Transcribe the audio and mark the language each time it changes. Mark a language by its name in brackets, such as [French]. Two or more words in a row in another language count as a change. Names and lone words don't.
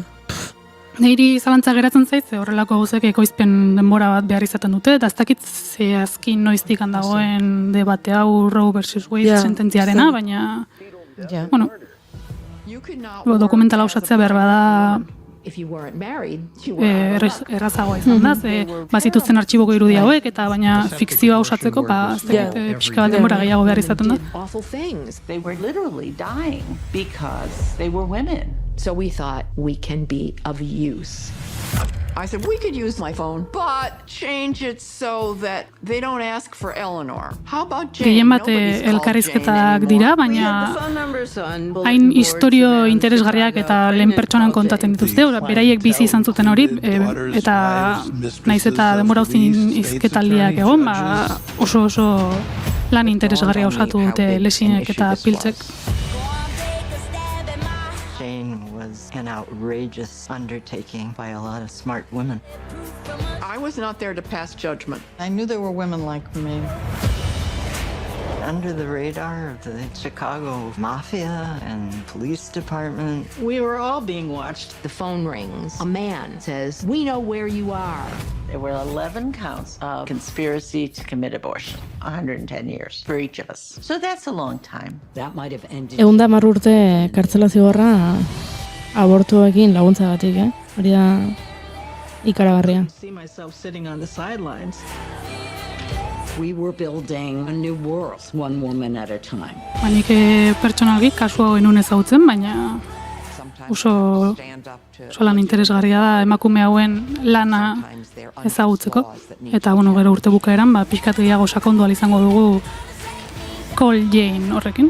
[Basque] Niri zalantza geratzen zaitze horrelako gauzek ekoizpen denbora bat behar izaten dute, eta ez dakit zehazkin noiztik handagoen debate hau Roe versus Wade sententziarena, baina, bueno, dokumentala osatzea behar bada errazagoa izan da, bazituzten artxiboko irudi hauek, eta baina fikzioa osatzeko, ez dakit pixka bat denbora gehiago behar izaten da. [English] So we thought we can be of use. I said, we could use my phone, but change it so that they don't ask for Eleanor. How about Jane? [Basque] Gehien bat elkarrizketak dira, baina hain historio interesgarriak eta lehen pertsonan kontatzen dituzte, beraiek bizi izan zuten hori, eta naiz eta denbora uzin izketaldiak egon, oso lan interesgarria osatu dute Lesinek eta Piltzek. [English] An outrageous undertaking by a lot of smart women. I was not there to pass judgment. I knew there were women like me. Under the radar of the Chicago Mafia and police department. We were all being watched. The phone rings. A man says, "We know where you are." There were 11 counts of conspiracy to commit abortion. 110 years for each of us. So that's a long time. That might have ended. [Basque] 110 urte kartzela zigorra abortuekin laguntzagatik, hori da ikaragarria. [English] See myself sitting on the sidelines. We were building a new world, one woman at a time. [Basque] Nik pertsonalki kasu hau enun ezagutzen, baina oso lan interesgarria da emakume hauen lana ezagutzeko. Eta gero urte bukaeran, pixkat gehiago sakondu ahal izango dugu Call Jane horrekin.